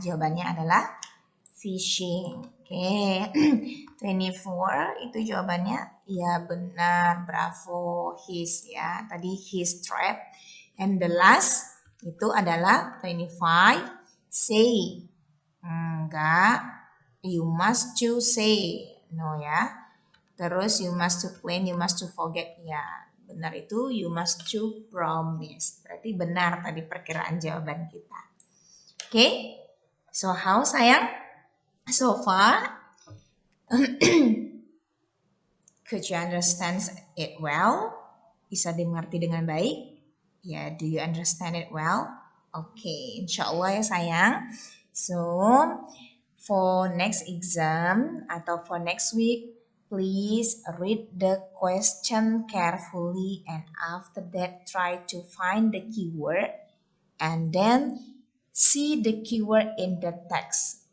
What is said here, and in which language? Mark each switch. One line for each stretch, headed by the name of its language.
Indonesian: Jawabannya adalah fishing. Oke. 24 itu jawabannya ya benar. Bravo. His ya. Tadi his trap.
English: And the last
Indonesian: itu adalah 25 say. Enggak.
English: You must to say. No ya.
Indonesian: Terus
English: you must to plan, you must to forget.
Indonesian: Ya, benar itu
English: you must to promise.
Indonesian: Berarti benar tadi perkiraan jawaban kita. Oke.
English: So how
Indonesian: sayang?
English: So far, could you understand it well?
Indonesian: Bisa dimengerti dengan baik?
English: Ya, do you understand it well?
Indonesian: Oke, insya Allah ya sayang.
English: So, for next exam
Indonesian: atau
English: for next week, please read the question carefully and after that try to find the keyword and then see the keyword in the text.